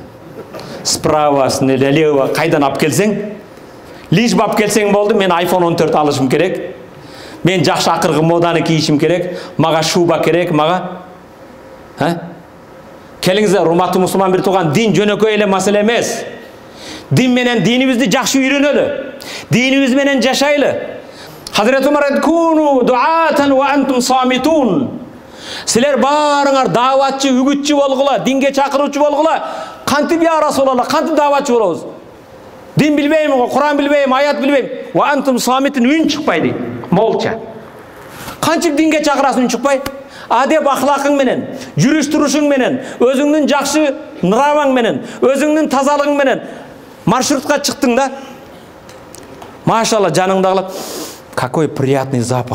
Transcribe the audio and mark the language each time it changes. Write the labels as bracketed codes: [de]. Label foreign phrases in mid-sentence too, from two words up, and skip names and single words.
[ru] Справа, налево, [ky] кайдан алып келсең, лишь алып келсең болду, мен iPhone 14 алышым керек. Мен жакшы акыркы моданы кийишим керек, мага шуба керек, мага. Келиңиздер, урматтуу мусулман бир тууган, дин жөнөкөй эле маселе эмес. Дин менен динибизди жакшы үйрөнөлү. Динибиз менен жашайлы. Азирет Умар айтты: [ar] "كونوا دعاة وأنتم صامتون." [ky] Силер барыңар даватчы, үгүтчү болгула, динге чакыруучу болгула. Кантип я Расулаллах, кантип даватчы болобуз? Дин билбейм, Куран билбейм, аят билбейм. [ar] وأنتم صامتون, [ky] үн чыкпай дейт. Молча. Кантип динге чакырасың, үн чыкпай? Адеп ахлакың менен, жүрүш турушуң менен, өзүңдүн жакшы нраваң менен, өзүңдүн тазалыгың менен маршрутка чыктың да. Машалла, жаныңдагылар, [ru] какой приятный запах.